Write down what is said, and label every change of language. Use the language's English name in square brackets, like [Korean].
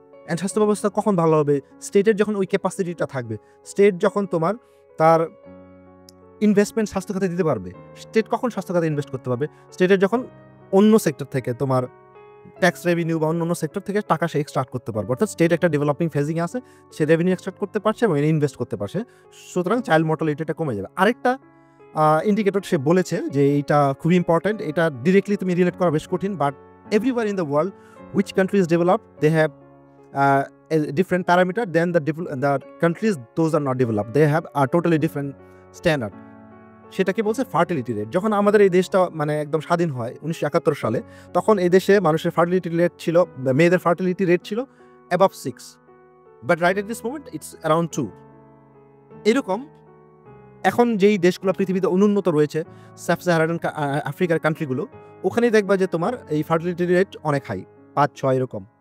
[Bangla] And স্বাস্থ্য ব্যবস্থা কখন ভালো হবে? স্টেটের যখন ওই ক্যাপাসিটিটা থাকবে, স্টেট যখন তোমার তার ইনভেস্টমেন্ট স্বাস্থ্য খাতে দিতে পারবে। স্টেট কখন স্বাস্থ্য খাতে ইনভেস্ট করতে পারবে? স্টেটের যখন অন্য সেক্টর থেকে তোমার ট্যাক্স রেভিনিউ বা অন্য সেক্টর থেকে টাকা সে এক্সট্রাক্ট করতে পারবে। অর্থাৎ স্টেট একটা ডেভেলপিং ফেজিং আছে, সে রেভিনিউ এক্সট্রাক্ট করতে পারছে এবং ইনভেস্ট করতে পারছে, সুতরাং চাইল্ড মর্টালিটিটা কমে যাবে। আরেকটা ইন্ডিকেটর সে বলেছে যে এইটা খুবই ইম্পর্টেন্ট, এটা ডিরেক্টলি তুমি রিলেট করা বেশ কঠিন, [English] But everywhere in the world which countries developed, they have a different parameter than the countries those are not developed, they have a totally different standard. [Bangla] সেটাকে বলছে ফার্টিলিটি রেট। যখন আমাদের এই দেশটা মানে একদম স্বাধীন হয় 1971 সালে, তখন এই দেশে মানুষের ফার্টিলিটি রেট ছিল, মেয়েদের ফার্টিলিটি রেট ছিল above 6, but [English] Right at this moment it's around 2। [Bangla] এরকম এখন যেই দেশগুলো পৃথিবীতে অনুন্নত রয়েছে, সাব সাহারান আফ্রিকার কান্ট্রিগুলো, ওখানেই দেখবা যে তোমার এই ফার্টিলিটি রেট অনেক হাই, 5-6 এরকম।